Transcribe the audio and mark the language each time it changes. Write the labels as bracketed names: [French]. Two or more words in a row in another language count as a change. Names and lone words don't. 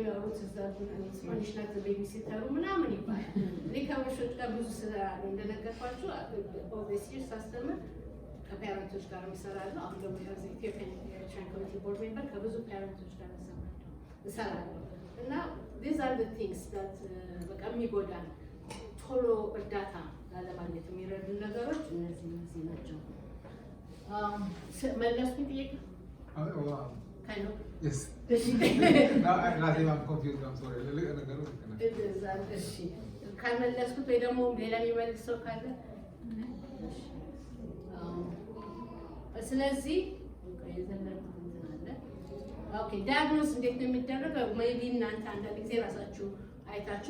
[Amharic] የሚያወሩት እዛ ስፓኒሽ ናት [English] baby sitter [Amharic] ምናምን ይባላል ሊካውሾች ጋር ብዙ ስራ እንደነገርኳችሁ ኦብቪየስሊ ሳስተምር ከፓረንቶች ጋር እሰራለሁ አሁን ደግሞ [English] Ethiopian community board member [Amharic] ከብዙ ፓረንቶች ጋር እሰራለሁ እና [English] these are the things that [Amharic] በቃ የሚጎዳን ቶሎ እርዳታ ላለማግኘት የሚረዱ ነገሮች እነዚህ ናቸው መለስኩኝ ጥያቄ [English] kind of yes I'm confused I'm sorry ነገሩ [Amharic] እሺ ካልመለስኩት ወይ ደግሞ ሌላ የሚመልሰው ካለ ስለዚህ ኦኬ ዳያግኖስ እንዴት ነው የሚደረገው ሜቢ እናንተ አንዳንድ ጊዜ ራሳችሁ አይታችሁ